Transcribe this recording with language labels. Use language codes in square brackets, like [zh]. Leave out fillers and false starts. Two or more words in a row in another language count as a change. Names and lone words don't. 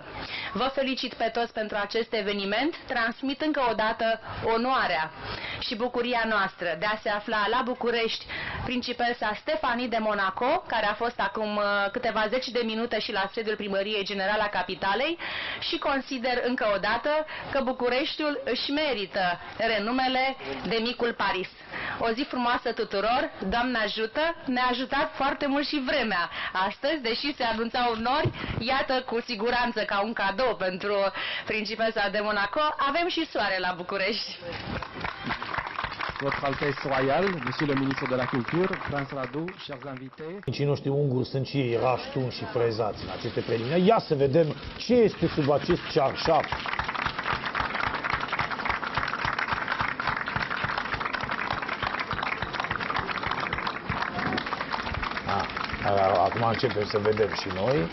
[ro] Vă felicit pe toți pentru acest eveniment, transmit încă o dată onoarea și bucuria noastră de a se afla la București principesa Stefanie de Monaco, care a fost acum câteva zeci de minute și la sediul Primăriei Generale a Capitalei, și consider încă o dată că Bucureștiul își merită renumele de micul Paris. O zi frumoasă tuturor, Doamne ajută, ne-a ajutat foarte mult și vremea astăzi, deși se anunțau nori, iată cu siguranță ca un cadou pentru principesa de Monaco, avem și soare la București. [fr] Votre Altesse Royale, Monsieur le Ministre de la Culture, Prince Radu, chers invités. [ro] Cei noștri unguri sunt și ei raștuni și frezați în aceste preliminari. Ia să vedem ce este sub acest cearșaf. Acum începem să vedem și noi.